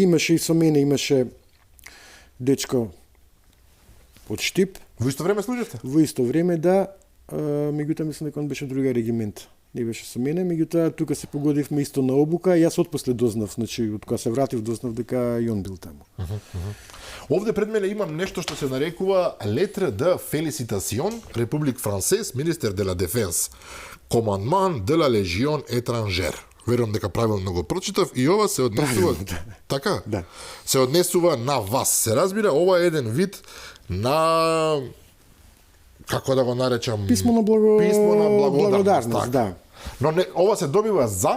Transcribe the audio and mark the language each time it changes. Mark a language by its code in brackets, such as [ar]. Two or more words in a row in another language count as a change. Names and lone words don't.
[mk] Имаше и со мене, имаше дечко од Штип. Во исто време служевте? Во исто време, да. Меѓутоа мислам дека он беше друга регимент. Не беше со мене, меѓутоа тука се погодивме исто на обука и јас отпосле дознав, значи од кога се вратив дознав дека и он бил таму. Овде пред мене имам нешто што се нарекува [fr] Lettre de Félicitation, République Française, Ministère de la Défense, Commandement de la Légion étrangère. [mk] Верувам дека правилно го прочитав и ова се однесува така? Да. Се однесува на вас. Се разбира, ова е еден вид на како да го наречам, писмо на благодарност, така. да. Но не, ова се добива за